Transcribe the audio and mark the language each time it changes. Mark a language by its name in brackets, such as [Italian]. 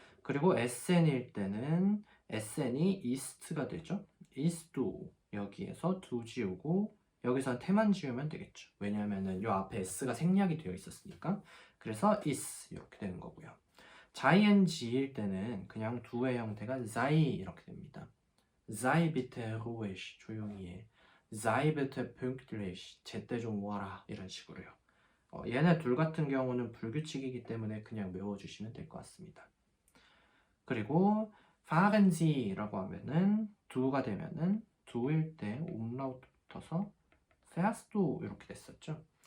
[Korean] 그리고 SN일 때는 SN이 ist가 되죠. ist도 여기에서 두 지우고 여기선 태만 지우면 되겠죠. 왜냐하면은 요 앞에 s가 생략이 되어 있었으니까. 그래서 is 이렇게 되는 거고요. 자이엔지일 때는 그냥 두의 형태가 sei 이렇게 됩니다. [German] sei bitte ruhig, [Korean] 조용히 해. [German] sei bitte pünktlich, [Korean] 제때 좀 와라 이런 식으로요. 얘네 둘 같은 경우는 불규칙이기 때문에 그냥 외워주시면 될 것 같습니다. 그리고 [German] fahren Sie [Korean] 라고 하면은 두가 되면은 두일 때 umlaut 붙어서 [German] fährst du [Korean] 이렇게 됐었죠.